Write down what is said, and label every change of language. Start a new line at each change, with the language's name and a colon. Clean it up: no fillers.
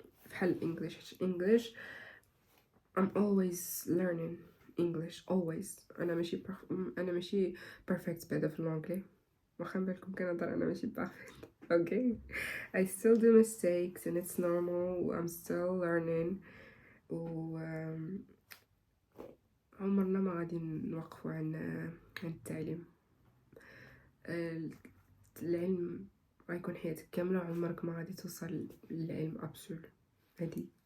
Arabic: بحال
English: English،
Arabic: حيت
English: English I'm always learning English always.
Arabic: انا ماشي perfect بعدا في الانجلي، واخا بالكم كنهضر انا ماشي perfect.
English: okay, I still do mistakes and it's normal. I'm still learning.
Arabic: و عمرنا ما غادي نوقفوا عن التعليم. العلم غيكون حياتك كامله، عمرك ما غادي توصل للعلم ابسول هادي.